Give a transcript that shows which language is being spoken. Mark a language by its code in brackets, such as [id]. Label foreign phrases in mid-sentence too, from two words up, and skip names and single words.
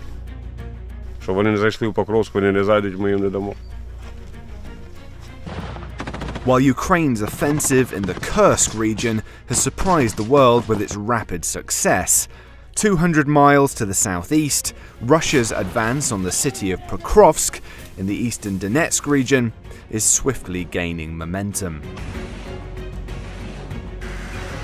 [uk] Щоб вони не зайшли в Покровську, вони не зайдуть, ми їм не дамо. [en] While Ukraine's offensive in the Kursk region has surprised the world with its rapid success, 200 miles to the southeast, Russia's advance on the city of Pokrovsk in the eastern Donetsk region is swiftly gaining momentum.